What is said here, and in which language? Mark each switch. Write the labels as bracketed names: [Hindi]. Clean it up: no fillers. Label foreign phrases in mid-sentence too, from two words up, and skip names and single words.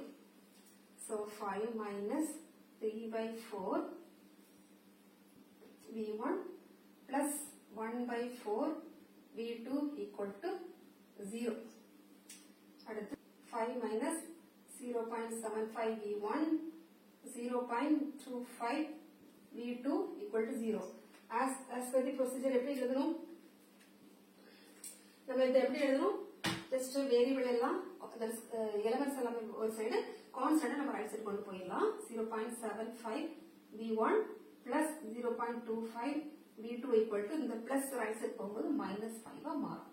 [English] So 5 minus 3 by 4 V1 plus 1 by 4 V2 equal to 0. 5 minus 0.75 V1, 0.25 V2 equal to 0. As per the procedure, [Tamil] எப்படி எழுதணும்? நம்ம இதை எப்படி எழுதணும்? [English] Just variable [Tamil] எல்லாம் elements எல்லாமே ஒரு சைடு, constant நம்ம [English] right side [Tamil] கொண்டு போயிடலாம். [English] 0.75 V1 plus 0.25 V2 equal to இந்த plus right side [Tamil] போகும்போது -5 மாறும்.